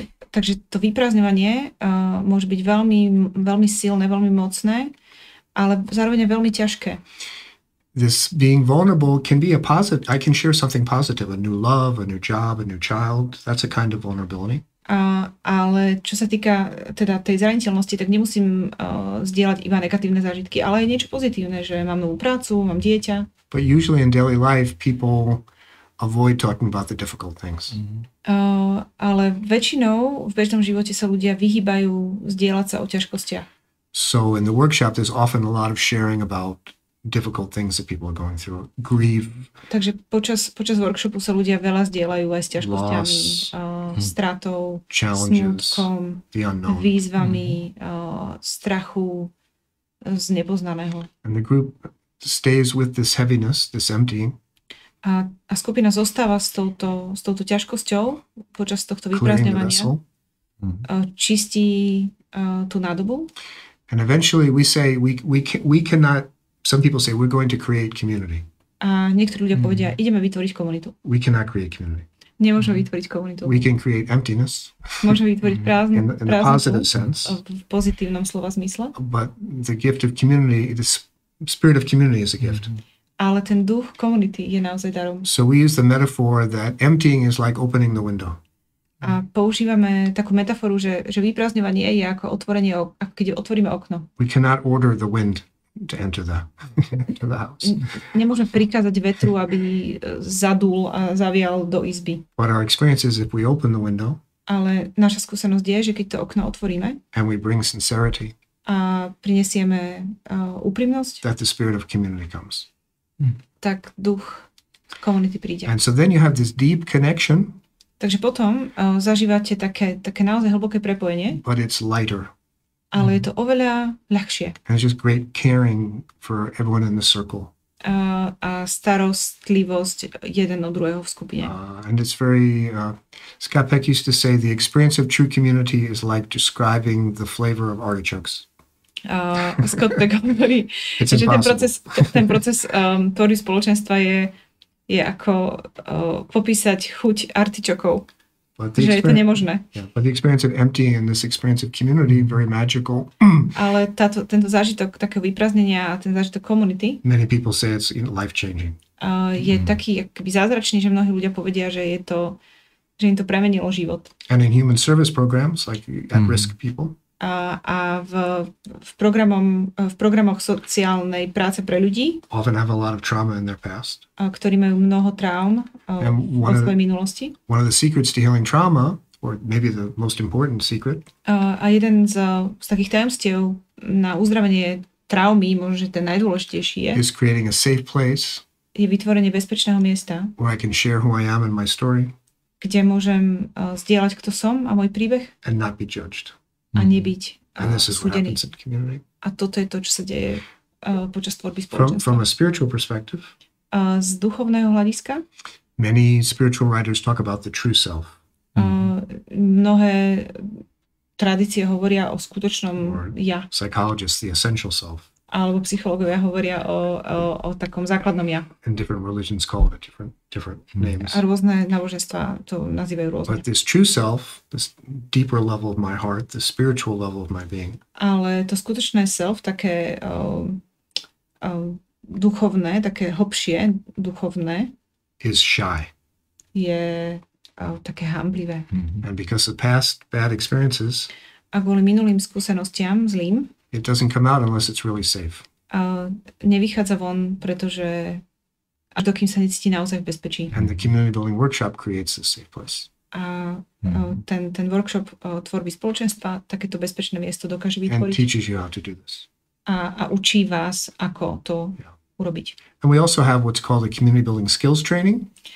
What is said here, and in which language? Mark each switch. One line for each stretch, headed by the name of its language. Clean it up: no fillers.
Slovak: Takže to vyprázdňovanie môže byť veľmi, veľmi silné, veľmi mocné, ale zároveň je veľmi ťažké.
English: This being vulnerable can be a positive. I can share something positive, a new love, a new job, a new child. That's a kind of vulnerability.
Slovak: Ale čo sa týka teda tej zraniteľnosti, tak nemusím zdieľať iba negatívne zážitky, ale aj niečo pozitívne, že mám novú prácu, mám dieťa.
English: But usually in daily life people avoid talking about the difficult things.
Slovak: Ale väčšinou v bežnom živote sa ľudia vyhýbajú zdieľať sa o ťažkostiach.
English: So in the workshop there's often a lot of sharing about difficult things that people are going through, grief.
Slovak: Takže počas workshopu sa ľudia veľa zdieľajú aj s ťažkosťami, stratou, smútkom, výzvami, strachu z nepoznaného.
English: And the group stays with this heaviness, this emptying.
Slovak: A skupina zostáva s touto ťažkosťou počas tohto vyprázdňovania. Čistí tú nádobu.
English: And eventually we say we cannot. Some people say we're going to create community.
Slovak: A niektorí ľudia povedia, ideme vytvoriť komunitu.
English: We cannot create community.
Slovak: Nemôžeme vytvoriť komunitu.
English: We can create emptiness.
Slovak: Môžeme vytvoriť prázdnotu.
English: In the positive sense.
Slovak: V pozitívnom slova zmysle.
English: But the gift of community, the spirit of community is a gift.
Slovak: Ale ten duch komunity je naozaj darom.
English: So we use the metaphor that emptying is like opening the window.
Slovak: A používame takú metaforu, že vyprázdňovanie je ako otvorenie, ako keď otvoríme okno.
English: We cannot order the wind to enter the house.
Slovak: Nemôžeme prikázať vetru, aby zadul a zavial do izby.
English: But our experience is if we open the window,
Slovak: ale naša skúsenosť je, že keď to okno otvoríme
English: and we bring sincerity,
Slovak: a prinesieme úprimnosť,
English: that the spirit of community comes.
Slovak: Tak duch komunity príde.
English: And so then you have this deep connection.
Slovak: Takže potom zažívate také naozaj hlboké prepojenie.
English: But it's lighter.
Slovak: Ale je to oveľa ľahšie.
English: And it's just great caring for everyone in the circle.
Slovak: a starostlivosť jeden od druhého v skupine.
English: And it's very, Scotta Pecka used to say, the experience of true community is like describing the flavor of artichokes.
Slovak: Scotta Pecka hovorí, že ten proces tvorby spoločenstva je ako popísať chuť artičokov. Že je to nemožné.
English: Yeah, but the experience of empty and this experience of community, very magical.
Slovak: Ale tento zážitok takého vyprázdnenia a ten zážitok komunity,
English: many people say it's life-changing.
Slovak: Je taký akoby zázračný, že mnohí ľudia povedia, že im to premenilo život.
English: And in human service programs, like at-risk people,
Slovak: a v programoch sociálnej práce pre ľudí,
English: often have a lot of trauma in their past.
Slovak: Ktorí majú mnoho traum vo svojej minulosti.
English: One of the secrets to healing trauma, or maybe the most important secret,
Slovak: a jeden z takých tajomstiev na uzdravenie traumy, možno že ten najdôležitejší
English: is creating a safe place,
Slovak: je vytvorenie bezpečného miesta,
English: where I can share who I am and my story,
Slovak: kde môžem zdieľať, kto som a môj príbeh,
English: and not be judged.
Slovak: A nebyť súdený. A toto je to, čo sa deje počas tvorby spoločenstva.
English: From a spiritual perspective,
Slovak: z duchovného hľadiska,
English: many spiritual writers talk about the true self.
Slovak: Mnohé tradície hovoria o skutočnom ja.
English: Psychologists, the essential self.
Slovak: Alebo psychológovia hovoria o takom základnom ja.
English: And different religions call it different names.
Slovak: A rôzne náboženstvá to nazývajú rôzne.
English: But this true self, this deeper level of my heart, the spiritual level of my being.
Slovak: Ale to skutočné self, také duchovné, také hlbšie duchovné,
English: is shy.
Slovak: Je také hanblivé.
English: And because of past bad experiences,
Slovak: a kvôli minulým skúsenostiam zlým,
English: it doesn't come out unless it's really safe.
Slovak: Nevychádza von, pretože až dokým sa necíti naozaj v bezpečí.
English: And the community building workshop creates this safe place.
Slovak: A ten workshop tvorby spoločenstva takéto bezpečné miesto dokáže vytvoriť.
English: And teaches you how to do this.
Slovak: A učí vás, ako to urobiť.
English: And we also have what's called a community building skills training.